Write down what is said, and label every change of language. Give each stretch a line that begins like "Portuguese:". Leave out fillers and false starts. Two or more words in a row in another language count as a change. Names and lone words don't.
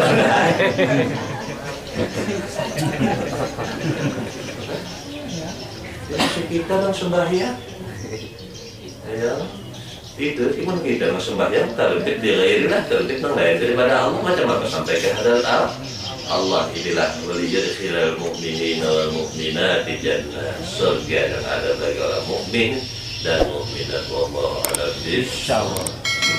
Banjar: Jadi kita nang sembahyang, ya itu cuma kita nang sembahyang terlebih di ghairilah, terlebih nang lain daripada Allah. Macam apa sampai ke hadarat Allah?
Arabic: Allah inilah وليدخل المؤمنين والمؤمنات جنة,
Indonesian: surga yang ada bagi orang mukmin dan mukminat.
Arabic: والله أعلم بالصواب.